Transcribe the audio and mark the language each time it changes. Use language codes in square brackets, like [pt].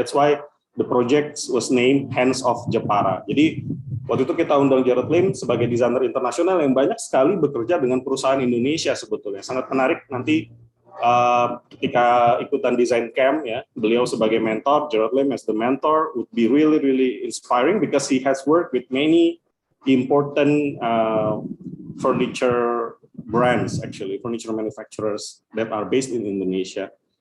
[en] That's why the project was named Hands of Jepara. [id] Jadi waktu itu kita undang Cerot Lim sebagai desainer internasional yang banyak sekali bekerja dengan perusahaan Indonesia sebetulnya. Sangat menarik nanti ketika ikutan design camp, ya, beliau sebagai mentor, [en] Cerot Lim as the mentor would be really inspiring because he has worked with many important furniture brands, actually furniture manufacturers that are based in Indonesia.